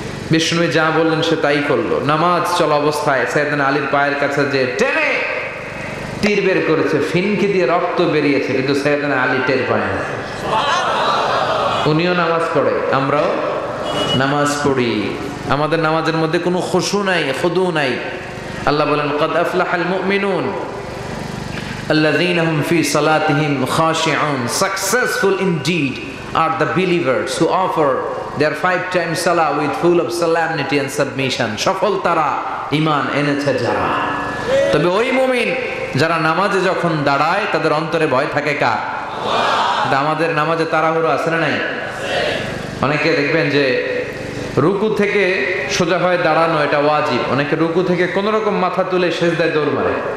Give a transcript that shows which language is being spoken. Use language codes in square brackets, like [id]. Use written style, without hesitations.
[bn] বিষ্ণু যা বললেন সে তাই করলো। নামাজ চলা অবস্থায় সাইয়েদনা আলীর পায়ের কাছে যে টেনে তীর বের করেছে, ফিনকি দিয়ে রক্ত বেরিয়েছে, কিন্তু সাইয়েদনা আলী টের পায় না। উনিও নামাজ পড়ে, আমরাও নামাজ পড়ি, আমাদের নামাজের মধ্যে কোনো খুশু নাই, খুদু নাই। আল্লাহ বলেন, [ar] ক্বাদ আফলাহাল মুমিনুন আল্লাযীনা হুম ফি সালাতিহিম খাশিউন। [en] Successful indeed are the believers who offer their 5 times salah with full of solemnity and submission. [bn] সফল তারা, ঈমান এনেছে যারা। তবে ওই মুমিন যারা নামাজে যখন দাঁড়ায় তাদের অন্তরে ভয় থাকে কার? আল্লাহ। আমাদের নামাজে তাড়াহুড়ো আছে না নাই? অনেকে দেখবেন যে রুকু থেকে সোজা হয়ে দাঁড়ানো এটা ওয়াজিব, অনেকে রুকু থেকে কোন রকম মাথা তুলে সিজদায় দৌড় মারে।